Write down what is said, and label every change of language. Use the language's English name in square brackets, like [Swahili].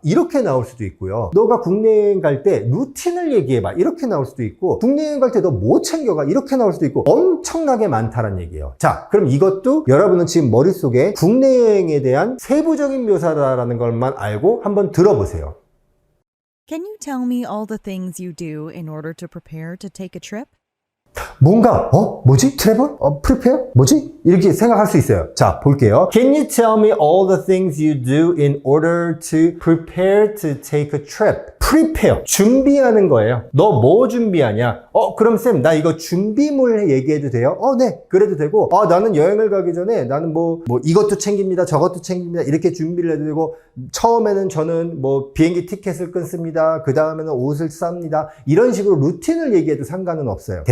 [Korean] 이렇게 나올 수도 있고요. 너가 국내 여행 갈 때 루틴을 얘기해봐. 이렇게 나올 수도 있고 국내 여행 갈 때 너 뭐 챙겨가. 이렇게 나올 수도 있고 엄청나게 많다는 얘기예요. 자, 그럼 이것도 여러분은 지금 머릿속에 국내 여행에 대한 세부적인 묘사다라는 것만 알고 한번 들어보세요. [English] Can you tell me all the things you do in order to prepare to take a trip? [Korean] 뭔가 뭐지? 트래블? 프리페어? 뭐지? 이렇게 생각할 수 있어요. 자, 볼게요. [English] Can you tell me all the things you do in order to prepare to take a trip? [Korean] prepare, 준비하는 거예요. 너 뭐 준비하냐? 그럼 쌤, 나 이거 준비물 얘기해도 돼요? 네, 그래도 되고, 나는 여행을 가기 전에 나는 뭐 이것도 챙깁니다, 저것도 챙깁니다, 이렇게 준비를 해도 되고, 처음에는 저는 뭐 비행기 티켓을 끊습니다, 그 다음에는 옷을 쌉니다, 이런 식으로 루틴을 얘기해도 상관은 없어요.